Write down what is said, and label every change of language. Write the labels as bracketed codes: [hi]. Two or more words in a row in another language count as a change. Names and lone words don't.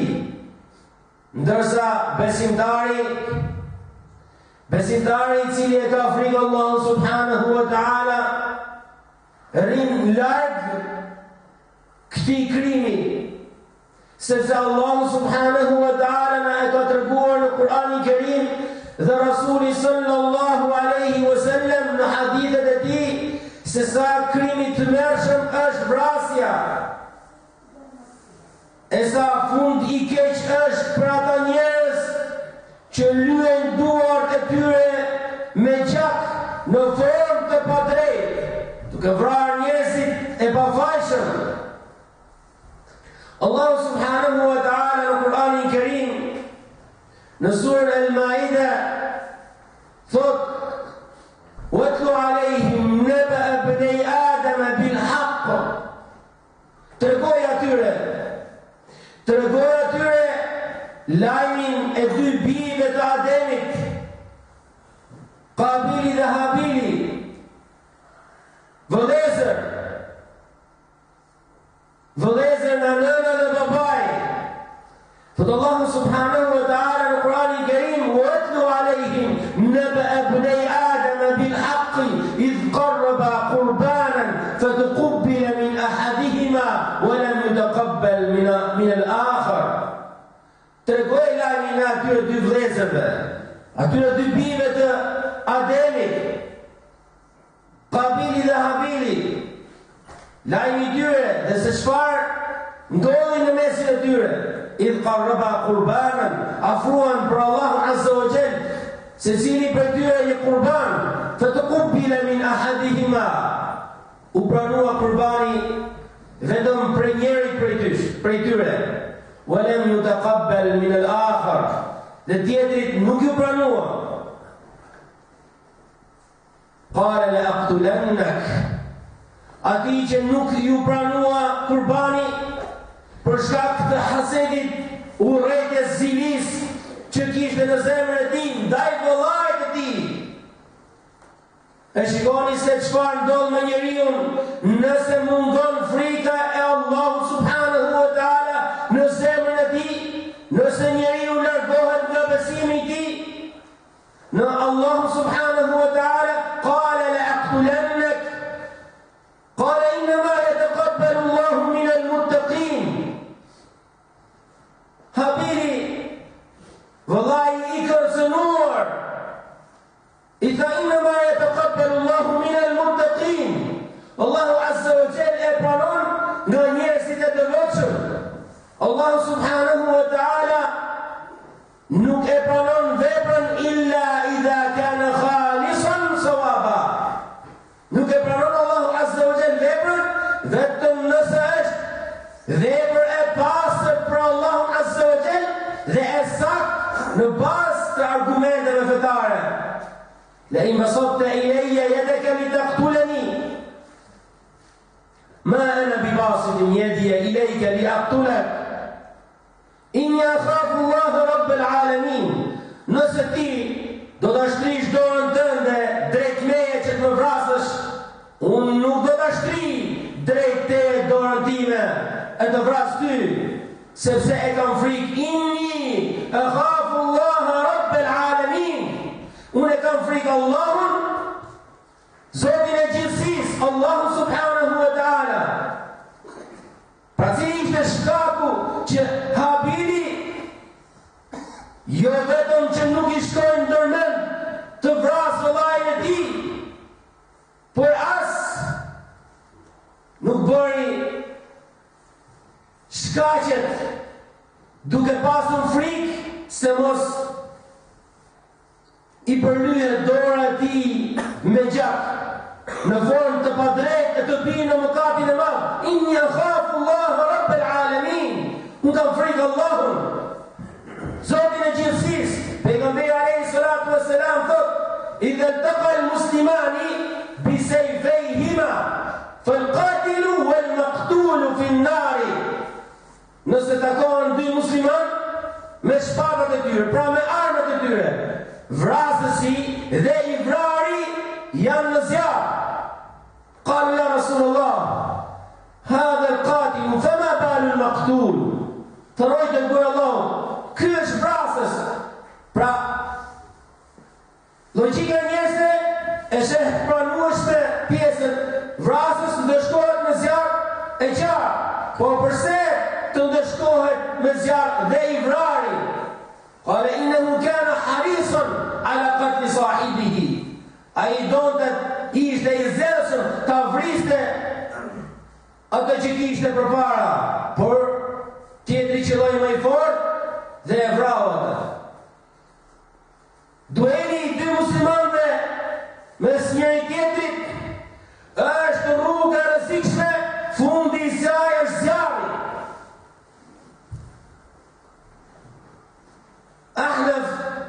[sq] Ndërsa besimtari i cili e ka frikë Allahun [ar] سبحانه وتعالى [sq] rin larg këtij krimi, sepse Allahu [ar] سبحانه وتعالى [sq] na e ka treguar në Kur'anin Kerim dhe Rasuli [ar] صلى الله عليه وسلم [sq] në hadithet e tij se sa krimi të mërshëm është vrasja, e sa fund i keq është për ata njerëz që lyen duart e tyre me gjak në formë të padrejtë, duke vrarë njerëzit e pafajshëm. [ar] Allahu سبحانه وتعالى [sq] në Kur'anin në surën Al-Maida thot [ar] وَاتْلُ عَلَيْهِمْ نَبَأَ ابْنَيْ آدَمَ بِالْحَقِّ Tregoj [sq] atyre lajmin e dy bijve të Ademit, Kabili dhe Habili, vëllezër në nëna dhe babaj. [ar] Thot Allahu سبحانه وتعالى [sq] në Kur'anin Kerim [ar] وَاتْلُ عَلَيْهِمْ نَبَأَ ابْنَيْ آدَمَ بِالْحَقِّ إِذْ قَرَّبَا قُرْبَانًا فَتُقُبِّلَ مِنْ أَحَدِهِمَا وَلَمْ يُتَقَبَّلْ مِنَ الْآخَرِ [sq] Tregoj lajmin e atyre dy vëllezërve, atyre dy bijve të Ademit, Kabili dhe Habili, lajmi i tyre dhe se çfarë ndodhi në mesin e tyre. [ar] إذ قربا قربانا, [sq] afruan për Allahu [ar] عز وجل, [sq] secili prej tyre një qurban, [ar] فتقبل من أحدهما, [sq] u pranua qurbani vetëm për njëri prej tyre, [ar] ولم يتقبل من الآخر, [sq] dhe tjetrit nuk ju pranua. [ar] قال لأقتلنك, [sq] ati që nuk ju pranua qurbani për shkak të hasedit, urrejtjes zilis që kishte në zemrën e tij ndaj vëllait të tij. E shikoni se çfarë ndodh me njeriu nëse mungon frika e Allahut [ar] سبحانه وتعالى [sq] në zemrën e tij, nëse njeriu largohet nga besimi i tij në Allah [ar] سبحانه وتعالى. قال لأقتلنك قال إنما يتقبل الله من المتقين. [sq] Habili, vëllai i kërcënuar, i tha [ar] إنما يتقبل الله من المتقين. [sq] Allahu azza wa jall e pranon nga njerëzit e devotshëm. [ar] Allahu سبحانه وتعالى [sq] nuk e pranon veprën [ar] إلا إذا كان خالصا صوابا. [sq] Nuk e pranon Allahu [ar] عز وجل [sq] veprën vetëm nëse është vepër e pastër për Allahu [ar] عز وجل [sq] dhe e saktë në bazë të argumenteve fetare. [ar] لئن بسطت إلي يدك لتقتلني ما أنا بباسط يدي إليك لأقتلك إني أخاف الله رب العالمين. [sq] Nëse ti do ta shtrish dorën tënde drejt meje që të më vrasësh, unë nuk do ta shtri drejt te dorën time e të vras ty, sepse e kam frikë. [ar] إني أخاف الله رب العالمين. [sq] Unë e kam frikë Allahun, Zotin e gjithësisë, Allahu [ar] سبحانه وتعالى. [sq] Pra cili ishte shkaku që Habili jo vetëm që nuk i shkojnë ndërmend të vrasë vëllain e tij, por as nuk bëri shkaqet duke pasur frikë se mos i përlyhet dora e tij me gjak në formë të padrejtë e të bie në mëkatin e madh. [ar] إني أخاف الله رب العالمين. [sq] Unë kam frikë Allahun, Zotin e gjithësisë. [ar] Pejgamberi عليه الصلاة والسلام thot: "إذا التقى المسلمان بسيفيهما فالقاتل والمقتول في النار." [sq] Nëse takohen dy musliman me shpatat e tyre, pra me armët e tyre, vrasësi dhe i vrari janë në zjarr. [ar] قالوا يا رسول الله هذا القاتل فما بال المقتول. [sq] Thërojtë në gurë Allah, ky është vrasës. Pra, logjika e njerëzve e sheh pranueshme pjesën vrasës ndeshkohet me zjarr e qartë, por përse të ndeshkohet me zjarr dhe i vrari? [ar] قال إنه كان حريصا على قتل صاحبه. [sq] Ai donte ishte i zellshëm ta vriste atë që kishte përpara, por tjetri qëlloi më i fortë dhe e vrau atë. Dueli i dy muslimanëve mes njëri tjetrit është rruga e rrezikshme, fundi i saj është zjarri. Ahnaf